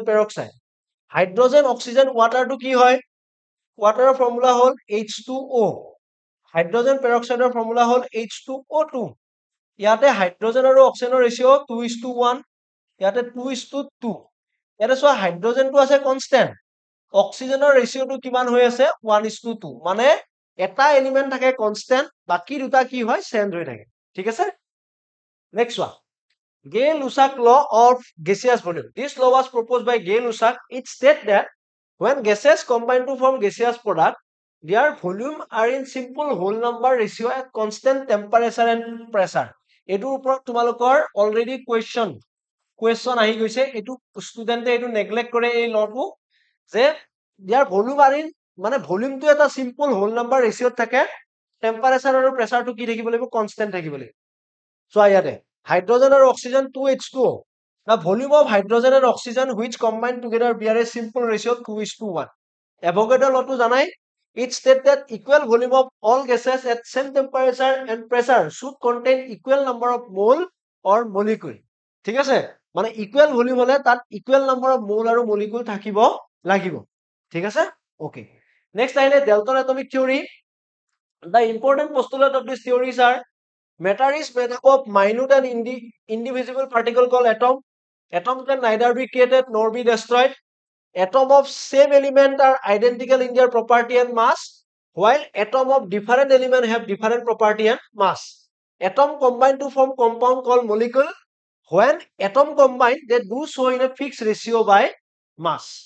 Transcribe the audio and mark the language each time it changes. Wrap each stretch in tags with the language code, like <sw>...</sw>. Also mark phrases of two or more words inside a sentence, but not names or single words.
<as>পেৰক্সাইড হাইড্ৰজেন অক্সিজেন ওয়াটাৰটো কি হয় ওয়াটাৰৰ ফৰ্মুলা হ'ল H2O হাইড্ৰজেন পেৰক্সাইডৰ ফৰ্মুলা হ'ল H2O2 ইয়াতে হাইড্ৰজেন আৰু অক্সিজেনৰ ৰেচিঅ 2:1 ইয়াতে 2:2 ইয়াতে চোৱা হাইড্ৰজেনটো আছে কনষ্টেন্ট অক্সিজেনৰ ৰেচিঅটো কিমান হৈ আছে 1:2 মানে এটা এলিমেন্ট থাকে কনষ্টেন্ট বাকি দুটা কি হয় চেঞ্জ হৈ থাকে ঠিক আছে</as> <en>নেক্সট ওয়ান Gay-Lussac law of gaseous volume this law was proposed by Gay-Lussac it states that when gases combine to form gaseous product their volume are in simple whole number ratio at constant temperature and pressure</en> <as>এটোৰ ওপৰত তোমালোকৰ অলৰেডি কোৱেশ্চন আহি গৈছে এটো ষ্টুডেন্টে এটো নেগলেক্ট কৰে এই লটো যে</as> <en>their volume are in</en> <as>মানে ভলিউমটো এটা</as> <en>simple whole number</en> <as>ৰেচিঅত থাকে টেম্পাৰেচাৰ আৰু প্ৰেসাৰটো কি থাকিব লাগিব কনস্ট্যান্ট থাকিব লাগিব সো ইয়াতে হাইড্ৰোজেন আৰু অক্সিজেন</as> <en>2H2O the volume of hydrogen and oxygen which combine together bear a simple ratio 2:1 Avogadro law</en> <as>তো জানায়</as> <en>it states that equal volume of all gases at same temperature and pressure should contain equal number of mole or molecule</en> <as>ঠিক আছে মানে ইকুয়াল ভলিউম হলে তাত ইকুয়াল নাম্বার অফ মোল আৰু মলিকিউল থাকিব লাগিব ঠিক আছে ওকে নেক্সট আহিলে ডেল্টন এটমিক থিওৰি</as> <en>the important postulate of these theories are matter is made up of minute and indivisible particle called atom atom can neither be created nor be destroyed atom of same element are identical in their property and mass while atom of different element have different property and mass atom combine to form compound called molecule when atom combine they do so in a fixed ratio by mass</en>